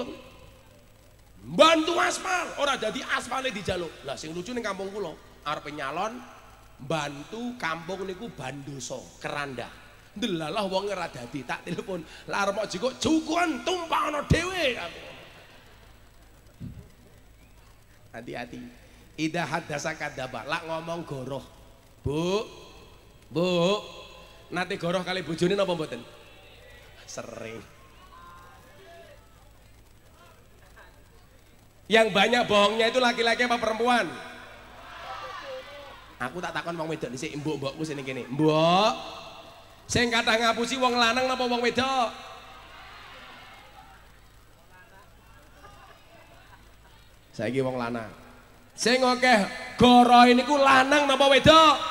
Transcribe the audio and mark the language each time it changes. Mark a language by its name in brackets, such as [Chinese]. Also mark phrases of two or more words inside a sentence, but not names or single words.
[Javanese] Bantu aspal, ora dadi aspale dijaluk. Lah sing lucu ning kampung kula, arepe nyalon bantu kampung niku Bandoso, Keranda. Ndelalah wong ora dadi, tak telepon. Lah arep jikuk jukuan tumpakno dhewe aku. Hati-hati. [Arabic] إذا حدث كذب, [Javanese] lak ngomong goroh. Bu, nate goroh kali bojone napa mboten? Sering. [Indonesian] Yang banyak bohongnya itu laki-laki apa perempuan? [Javanese] Aku tak takon wong wedok dhisik, mbok-mbokku sini kene. Mbok. Sing kathah ngapusi wong lanang napa wong wedok? Saiki wong lanang. Sing akeh gorohe niku lanang napa wedok?